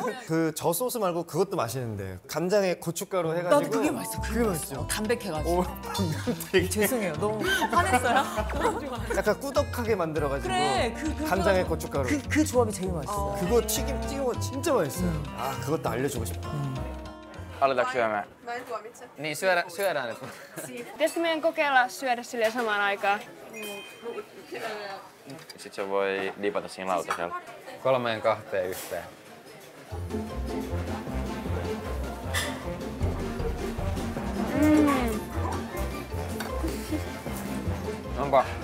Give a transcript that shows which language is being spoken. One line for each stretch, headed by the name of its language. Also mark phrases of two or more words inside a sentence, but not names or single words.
Korean: 그 저 소스 말고 그것도 맛있는데 간장에 고춧가루 해가지고. 나도 그게 맛있어. 그게 맛있죠. 담백해가지고. 오, 되게 죄송해요. 너무 화냈어요? 약간 꾸덕하게 만들어가지고 그래, 간장에 고춧가루. 그 조합이 제일 맛있어. 그거 튀김 찍어 진짜 맛있어요. 아 그것도 알려주고 싶다.
Finnish: Aletaanko syömään? Mä en tuomitse. Niin, syödään nyt. Pitäisikö meidän kokeilla syödä silleen samaan aikaan? Sit se voi dipata siinä lautasella. 3, 2, 1. Onko?